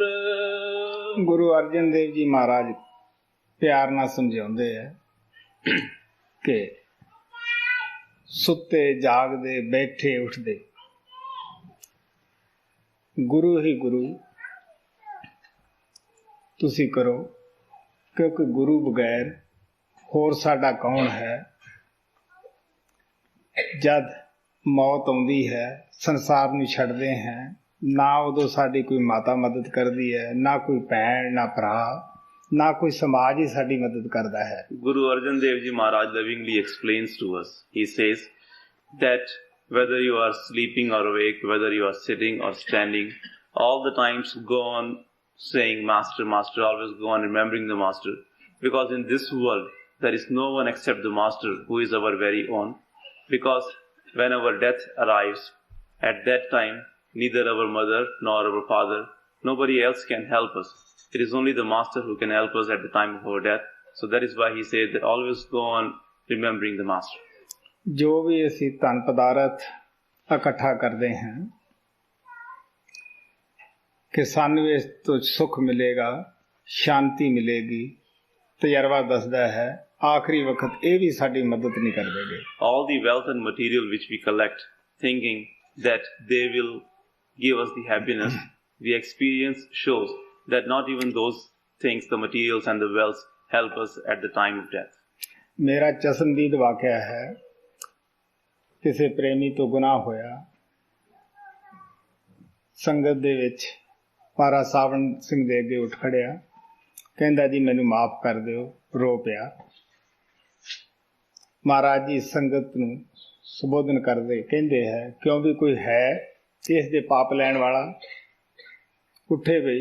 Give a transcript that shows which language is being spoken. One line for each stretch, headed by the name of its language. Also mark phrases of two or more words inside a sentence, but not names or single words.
Punjabi: ਗੁਰੂ ਅਰਜਨ ਦੇਵ ਜੀ ਮਹਾਰਾਜ ਪਿਆਰ ਨਾਲ ਸਮਝਾਉਂਦੇ ਹੈ ਕਿ ਸੁੱਤੇ ਜਾਗਦੇ ਬੈਠੇ ਉੱਠਦੇ ਗੁਰੂ ਹੀ ਗੁਰੂ ਤੁਸੀਂ ਕਰੋ, ਕਿਉਂਕਿ ਗੁਰੂ ਬਗੈਰ ਹੋਰ ਸਾਡਾ ਕੌਣ ਹੈ। ਜਦ ਮੌਤ ਆਉਂਦੀ ਹੈ, ਸੰਸਾਰ ਨੂੰ ਛੱਡਦੇ ਹਾਂ, ਨਾ ਉਦੋਂ ਸਾਡੀ ਕੋਈ ਮਾਤਾ ਮਦਦ ਕਰਦੀ ਹੈ, ਨਾ ਕੋਈ ਭੈਣ, ਨਾ ਭਰਾ, ਨਾ ਕੋਈ ਸਮਾਜ ਹੀ ਸਾਡੀ ਮਦਦ ਕਰਦਾ ਹੈ।
English: Guru Arjan Dev Ji Maharaj lovingly explains to us. He says that whether you are sleeping or awake, whether you are sitting or standing, all the times go on saying Master, Master, always go on remembering the Master. Because in this world, there is no one except the Master who is our very own. Because when our death arrives, at that time, neither our mother nor our father, nobody else can help us. It is only the Master who can help us at the time of our death. So that is why he said that always go on remembering the Master.
Punjabi: ਜੋ ਵੀ ਅਸੀਂ ਧਨ ਪਦਾਰਥ ਇਕੱਠਾ ਕਰਦੇ ਹਾਂ ਕਿ ਸਾਨੂੰ ਇਸ ਤੋਂ ਸੁੱਖ ਮਿਲੇਗਾ, ਸ਼ਾਂਤੀ ਮਿਲੇਗੀ, ਤਜਰਬਾ ਦੱਸਦਾ ਹੈ ਆਖਰੀ ਵਕਤ ਇਹ ਵੀ ਸਾਡੀ ਮਦਦ ਨਹੀਂ ਕਰਦੇਗੇ।
English: All the wealth and material which we collect, thinking that they will give us the happiness, the experience shows that not even those things, the materials and the wealth, help us at the time of death.
Punjabi: ਮੇਰਾ ਚਸ਼ਮਦੀਦ ਵਾਕਿਆ ਹੈ, ਕਿਸੇ ਪ੍ਰੇਮੀ ਤੋਂ ਗੁਨਾਹ ਹੋਇਆ, ਸੰਗਤ ਦੇ ਵਿੱਚ ਮਹਾਰਾਜ ਸਾਵਣ ਸਿੰਘ ਦੇ ਅੱਗੇ ਉੱਠ ਖੜਿਆ, ਕਹਿੰਦਾ ਜੀ ਮੈਨੂੰ ਮਾਫ ਕਰ ਦਿਓ, ਰੋ ਪਿਆ। ਮਹਾਰਾਜ ਜੀ ਸੰਗਤ ਨੂੰ ਸੰਬੋਧਨ ਕਰਦੇ ਕਹਿੰਦੇ ਹੈ ਕਿਉਂ ਵੀ ਕੋਈ ਹੈ ਇਸ ਦੇ ਪਾਪ ਲੈਣ ਵਾਲਾ, ਉੱਠੇ ਬਈ।